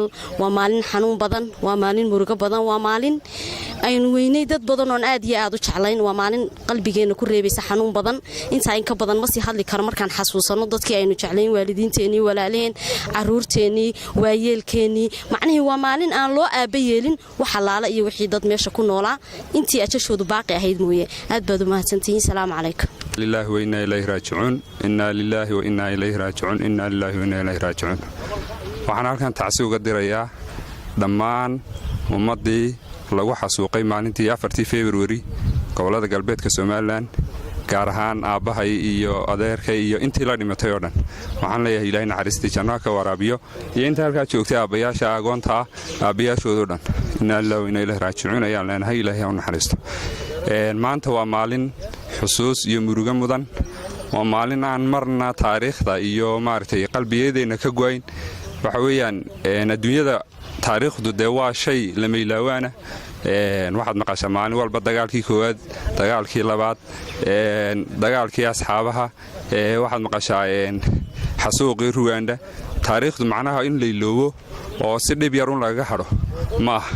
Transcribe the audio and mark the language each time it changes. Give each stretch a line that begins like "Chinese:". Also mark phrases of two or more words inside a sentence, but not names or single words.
Somali: waa maalin xanuun badan waa maalin murugo badan waa maalin aynu weynay dad badan oo aad iyo aad u jeclayn waa maalin qalbigeena ku reebaysa xanuun badan inta in ka badan ma sii hadli karo markaan xasuusano dadkii aynu jeclayn waalidiinteennii walaalaheen caruurteennii waayeelkeennii macnihii waa maalin aan loo aaba yeelin wax xalaala iyo wixii dad meesha ku noolaa intii ajashoodu baaqi ahayd mooye aad baad u mahadsantihiin
Arabic: السلام عليكم لله وإنا إليه راجعون إنا لله وإنا إليه راجعون إنا لله وإنا إليه راجعون
Somali: waxaan halkan tacsi uga dirayaa dhammaan ummadii lagu xasuuqay maalintii 4 February gobolada galbeedka Somaliland gaar ahaan aabahay iyo adeerkay iyo intii la dhimatay oo dhan waxaan leeyahay Ilaahay naxariistii janno ka waraabiyo iyo inta halka joogtay aabayaasha agoonta aabayaashooda dhan
Arabic: إنا لله وإنا إليه راجعون
Somali: ayaan leenahay Ilaahay ha naxariisto maanta waa maalin xusuus iyo murugo mudan waa maalin aan marna taariikhda iyo maartay qalbiyeedena ka go'ayn waxa weeyaan adduunyada taariikhdu de waa shay la meelaawana waxaad maqashaa maalin walba dagaalkii koowaad dagaalkii labaad dagaalkii asxaabaha waxaad maqashaa xasuuqii Rwanda taariikhdu macnaha in la iloobo oo si dhib yar un laga haro ma